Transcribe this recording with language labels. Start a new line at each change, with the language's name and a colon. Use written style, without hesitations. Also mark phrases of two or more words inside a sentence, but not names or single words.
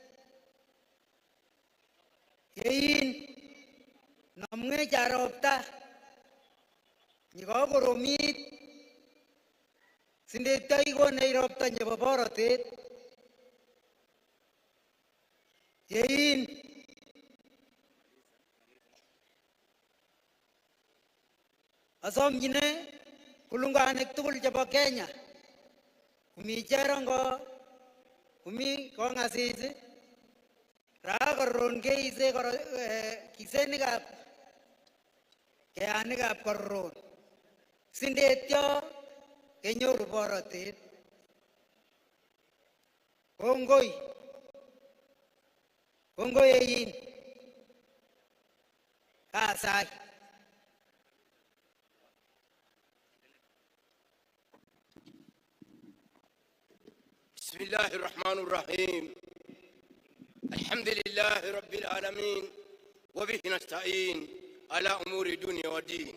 Kalenjin: yein namwech ropta nyikokoromit sindetoi konech ropta nebo borotet yein asomchine kulunganik tugul chebo Kenya kumi cherongo kumi kongasis rakoron keise kisenikab keanikab koron sindetyo kenyoru borotet. Kongoi yeyin kasai.
Arabic: بسم الله الرحمن الرحيم الحمد لله رب العالمين وبه نستعين على أمور الدنيا والدين.